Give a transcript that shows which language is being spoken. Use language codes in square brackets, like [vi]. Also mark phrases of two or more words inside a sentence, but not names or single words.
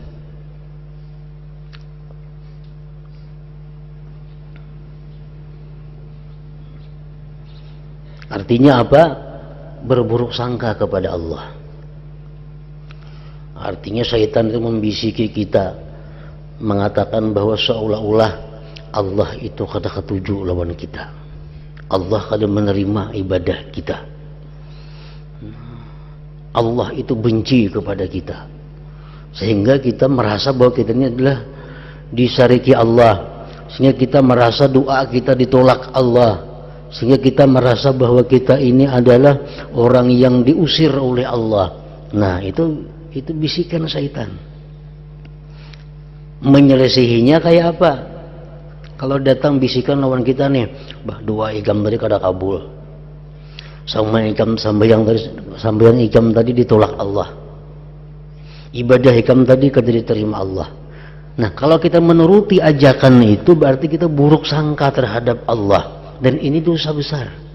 [id] Artinya apa? Berburuk sangka kepada Allah. Artinya syaitan itu membisiki kita, mengatakan bahwa seolah-olah Allah itu [bjn] kada ketuju lawan kita, [id] Allah kada menerima ibadah kita, Allah itu benci kepada kita, sehingga kita merasa bahwa kita ini adalah disariki Allah, sehingga kita merasa doa kita ditolak Allah, sehingga kita merasa bahwa kita ini adalah orang yang diusir oleh Allah. Nah, itu bisikan syaitan. Menyelesihinya kayak apa? [bjn] Kalau datang bisikan lawan kita nih, bah doa ikam tadi kada kabul, sambayan ikam tadi ditolak Allah, ibadah ikam tadi kada diterima Allah. [id] Nah, kalau kita menuruti ajakan itu berarti kita buruk sangka terhadap Allah, dan ini dosa besar.